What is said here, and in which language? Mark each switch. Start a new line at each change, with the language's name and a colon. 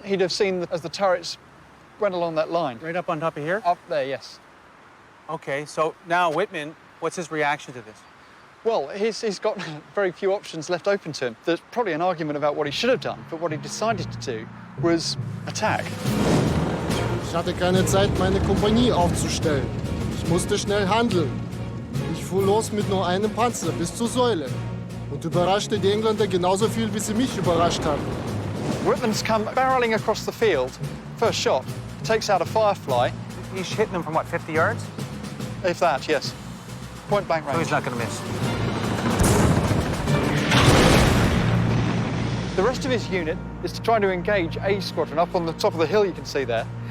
English: He'd have seen as the turrets went along that line. Right up on top of here? Up there, yes. Okay, so now Wittmann, what's his reaction to this? Well, he's got very few options left open to him. There's probably an argument about what he should have done, but what he decided to do was attack.
German: Ich hatte keine Zeit, meine Kompanie aufzustellen. Ich musste schnell handeln. Ich fuhr los mit nur einem Panzer bis zur Säule und überraschte die Engländer genauso viel, wie sie mich überrascht haben.
English: Wittmann's come barreling across the field. First shot, takes out a Firefly. He's hitting them from, what, 50 yards? If that, yes. Point blank range. So he's not going to miss. The rest of his unit is to try to engage A squadron up on the top of the hill you can see there.